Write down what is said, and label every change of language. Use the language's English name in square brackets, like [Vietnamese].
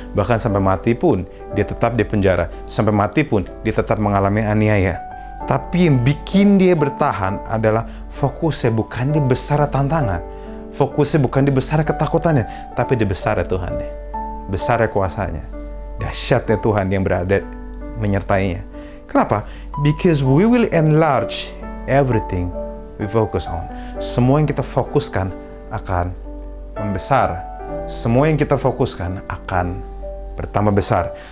[Indonesian] Bahkan sampai mati pun dia tetap di penjara. Sampai mati pun dia tetap mengalami aniaya. Tapi yang bikin dia bertahan adalah fokusnya bukan di besar tantangan. Fokusnya bukan di besar ketakutannya, tapi di besar Tuhannya. Besar kuasanya. Dahsyatnya Tuhan yang berada menyertainya. Kenapa? [English] Because we will enlarge everything we focus on. [Indonesian] Semua yang kita fokuskan akan membesar. Semua yang kita fokuskan akan bertambah besar.